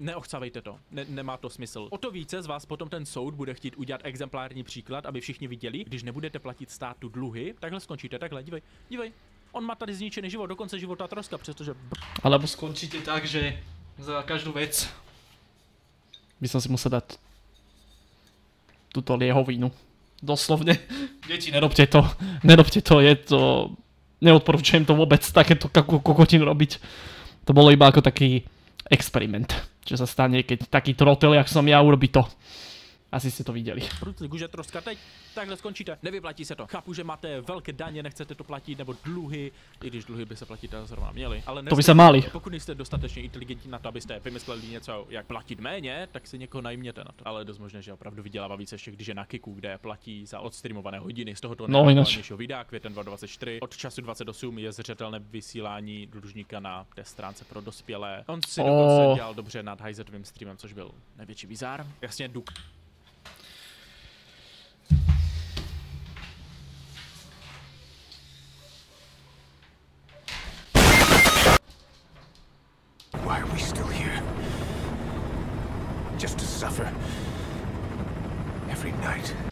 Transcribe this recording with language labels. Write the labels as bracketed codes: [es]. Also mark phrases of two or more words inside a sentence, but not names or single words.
[cs] Neochcávejte to, nemá to smysl. O to více z vás potom ten soud bude chtít udělat exemplární příklad, aby všichni viděli, když nebudete platit státu dluhy, takhle skončíte, takhle, dívej. On má tady zničený život, do konce života troska, přestože... [sk] Alebo skončíte tak, že [cs] za každou věc [sk] by som si musel dát tuto liehovinu. Doslovne. Deti, nerobte to, je to... Neodporúčujem to vôbec, takéto kokotinu robiť. To bolo iba ako taký experiment. Čo sa stane, keď taký trotel, jak som ja, urobí to. [cs] Asi jste to viděli. Brunslík už je troska teď, takhle skončíte, nevyplatí se to. Chápu, že máte velké daně, nechcete to platit, nebo dluhy, i když dluhy by se platit zrovna měli. Ale to by se máli. Pokud jste dostatečně inteligentní na to, abyste vymysleli něco, jak platit méně, tak si někoho najměte na to. Ale je dost možné, že opravdu vydělává více ještě, když je na Kiku, kde platí za odstreamované hodiny z tohoto nejlepšího videa, květen 2024. Od času 28 je zřetelné vysílání dlužníka na té stránce pro dospělé. On si dokonce dělal dobře nad Hyzetovým streamem, což byl největší bizár. Jasně, [en] Why are we still here? Just to suffer every night.